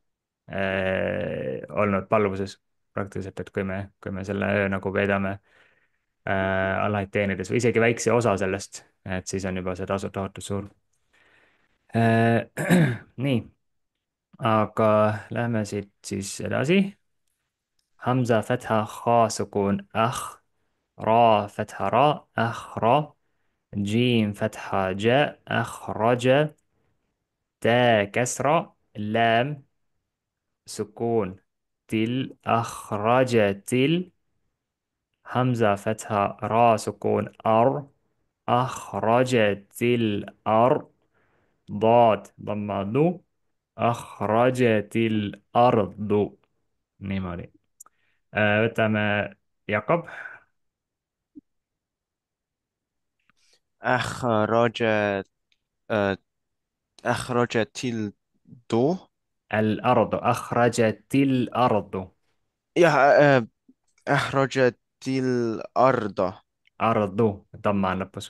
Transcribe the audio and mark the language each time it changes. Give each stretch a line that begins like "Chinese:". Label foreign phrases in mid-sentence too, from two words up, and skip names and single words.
Estonian: olnud palvuses praktiliselt, et kui me selle öö nagu veedame Allahit teenides või isegi väikse osa sellest, et siis on juba see tasu tohutu suur. nii, aga lähme siit siis edasi.
Arabic: همزة فتحة خاء سكون راء فتحة راء راء, جيم فتحة جاء أخرج تا كسرة لام سكون تل أخرج تل همزة فتحة را سكون أخرجت الأرض ضاد ضمة ذو أخرجت الأرض niimoodi.
Estonian: Võtame Jakob.
Arabic: أخرجت آه، أخرجت الضوء. الأرض، أخرجت الأرض. يا أخرجت الأرض. أرض طبعا لبس.